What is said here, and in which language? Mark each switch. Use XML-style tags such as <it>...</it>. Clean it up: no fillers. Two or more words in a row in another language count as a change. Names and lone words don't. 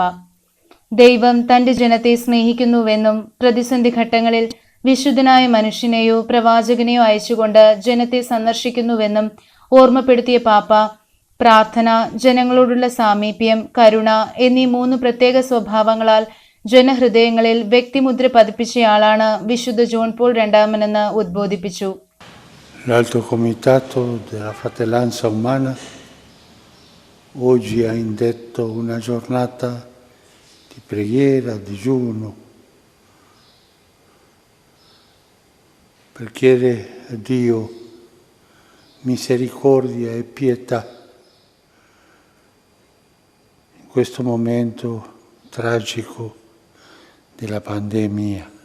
<ml>ദൈവം തന്റെ ജനത്തെ സ്നേഹിക്കുന്നുവെന്നും പ്രതിസന്ധി ഘട്ടങ്ങളിൽ വിശുദ്ധനായ മനുഷ്യനെയോ പ്രവാചകനെയോ അയച്ചുകൊണ്ട് ജനത്തെ സന്ദർശിക്കുന്നുവെന്നും ഓർമ്മപ്പെടുത്തിയ പാപ്പ പ്രാർത്ഥന, ജനങ്ങളോടുള്ള സാമീപ്യം, കരുണ എന്നീ 3 പ്രത്യേക സ്വഭാവങ്ങളാൽ ജനഹൃദയങ്ങളിൽ വ്യക്തിമുദ്ര പതിപ്പിച്ചയാളാണ് വിശുദ്ധ ജോൺ പോൾ രണ്ടാമനെന്ന് ഉദ്ബോധിപ്പിച്ചു.</ml> <it>L'Alto Comitato della Fratellanza Umana oggi ha indetto una giornata di preghiera, digiuno, per chiedere a Dio misericordia e pietà in questo momento tragico della pandemia.</it>